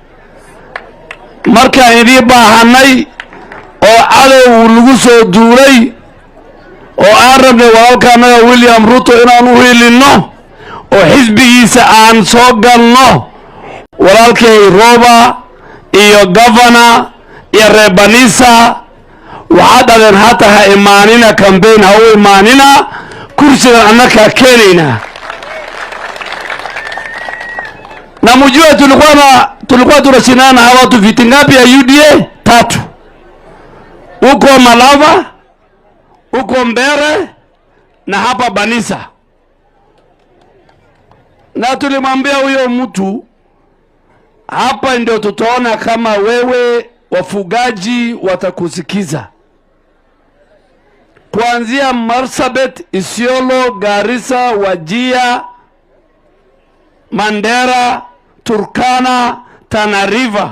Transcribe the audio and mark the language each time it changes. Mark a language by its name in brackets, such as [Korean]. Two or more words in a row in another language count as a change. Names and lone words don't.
[Somali] marka idii baahanay oo cadow lagu soo duulay oo aan rabnay walaalkaanaga William Ruto inaan u helino oo xisbigiisa aan soo galno walaalkay Roba iyo governor iyo reer Banisa waxaad adeen hata ha imaanina campaign ha u imaanina kursiga annaka keenayna [Swahili] na mjue tulikuwa tunashindana na watu viti ngapi ya UDA 3 huko Malava huko Mbere na hapa Banisa na tulimwambia huyo mtu hapa ndio tutaona kama wewe wafugaji watakusikiza kuanzia Marsabit, Isiolo, Garissa, Wajia, Mandera, Turkana, Tana River.